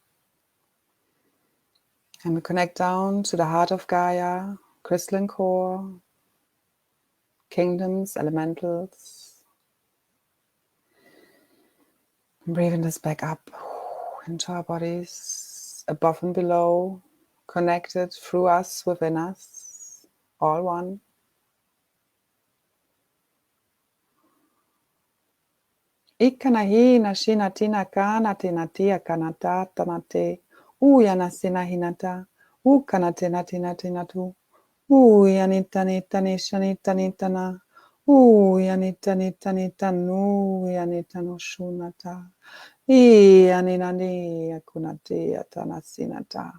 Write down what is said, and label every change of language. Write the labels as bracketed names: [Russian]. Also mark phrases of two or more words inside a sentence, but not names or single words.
[English] And we connect down to the heart of Gaia, crystalline core, kingdoms, elementals. And breathing this back up into our bodies, above and below, connected through us, within us, all one. Ikanahi nashina tina kana tinatia kanata tanate. Uyana sina hinata. Ukanatina tina tinatu. Uyanita nita nishanita nitana. Uyanita nita nitanu. Uyanita no shunata. Iyaninani yakunati atanasinata.